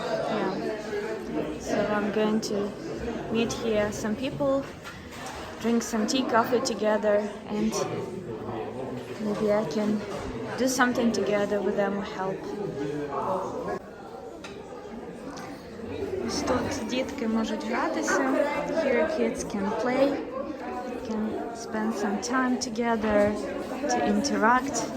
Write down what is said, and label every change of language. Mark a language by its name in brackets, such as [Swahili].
[English] Yeah. So I'm going to meet here some people, drink some tea, coffee together, and maybe I can do something together with them or help. [Ukrainian] Тут дітки можуть гратися. [English] Here kids can play, can spend some time together to interact.